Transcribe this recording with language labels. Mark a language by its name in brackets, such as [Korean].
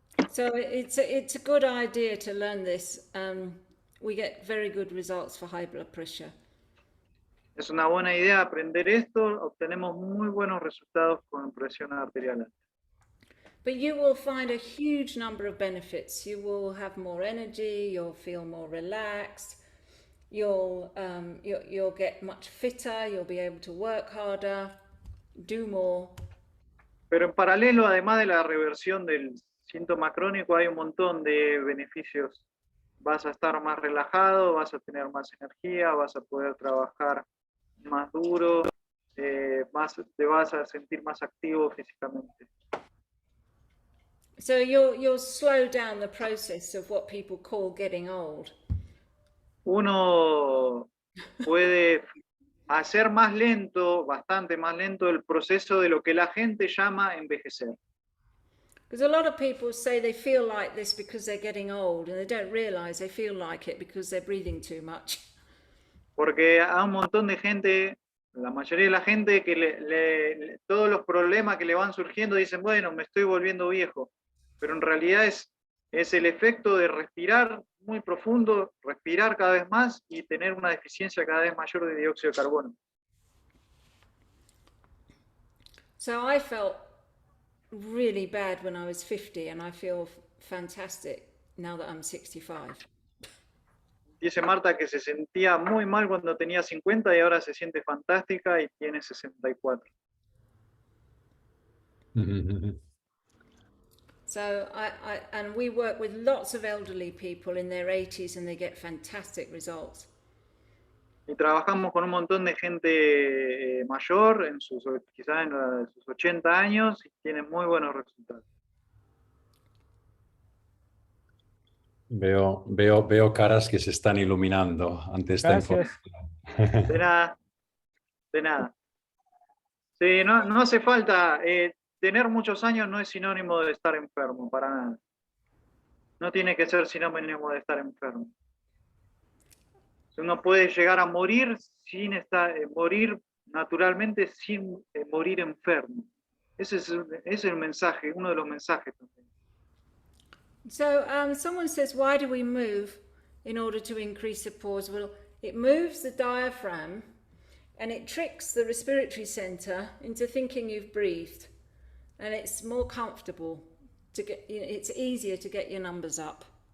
[English] So it's a good idea to learn this. We get very good results for high blood pressure. [Spanish] Es una buena idea aprender esto, obtenemos muy buenos resultados con presión arterial alta. [English] But you will find a huge number of benefits. You will have more energy, you'll feel more relaxed, you'll get much fitter, you'll be able to work harder, do more. [Spanish] Pero en paralelo, además de la reversión del síntoma crónico, hay un montón de beneficios. Vas a estar más relajado, vas a tener más energía, vas a poder trabajar más duro, te vas a sentir más activo físicamente. [English] So you'll slow down the process of what people call getting old. [Spanish] Uno puede hacer más lento, bastante más lento, el proceso de lo que la gente llama envejecer. [English] Because a lot of people say they feel like this because they're getting old, and they don't realize they feel like it because they're breathing too much. [Spanish] Porque hay un montón de gente, la mayoría de la gente, que todos los problemas que le van surgiendo dicen, bueno, me estoy volviendo viejo. Pero en realidad es el efecto de respirar muy profundo, respirar cada vez más y tener una deficiencia cada vez mayor de dióxido de carbono. [English] So I felt really bad when I was 50, and I feel fantastic now that I'm 65. [Spanish] Dice Marta que se sentía muy mal cuando tenía 50 y ahora se siente fantástica y tiene 64. [English] So and we work with lots of elderly people in their 80s, and they get fantastic results. [Spanish] Y trabajamos con un montón de gente mayor, quizás en sus 80 años, y tienen muy buenos resultados. Veo caras que se están iluminando ante esta Gracias. información. De nada, de nada. Sí, no hace falta. Tener muchos años no es sinónimo de estar enfermo, para nada. No tiene que ser sinónimo de estar enfermo. Uno puede llegar a morir sin morir naturalmente sin morir enfermo. Ese es el mensaje, uno de los mensajes también. [English] So someone says, why do we move in order to increase the pause? Well, it moves the diaphragm and it tricks the respiratory center into thinking you've breathed. And it's more comfortable to get, it's easier to get your numbers up.